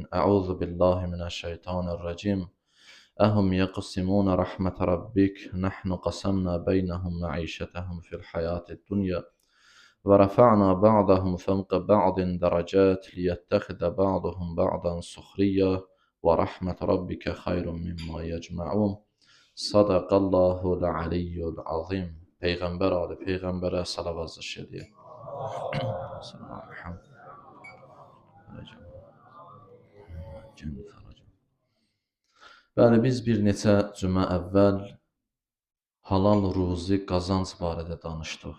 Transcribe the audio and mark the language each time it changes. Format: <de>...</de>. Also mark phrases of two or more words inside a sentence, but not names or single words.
<ar>أعوذ بالله من الشيطان الرجيم. أهم يقسمون رحمة ربك نحن قسمنا بينهم معيشتهم في الحياة الدنيا ورفعنا بعضهم فوق بعض درجات ليتخذ بعضهم بعضا سخريا ورحمة ربك خير مما يجمعون. صدق الله العلي العظيم.</ar> <az>Peyğəmbər ali Peyğəmbərə salavat zikr Bəli, biz bir neçə cümə əvvəl halal ruzi qazanc barədə danışdıq.</az>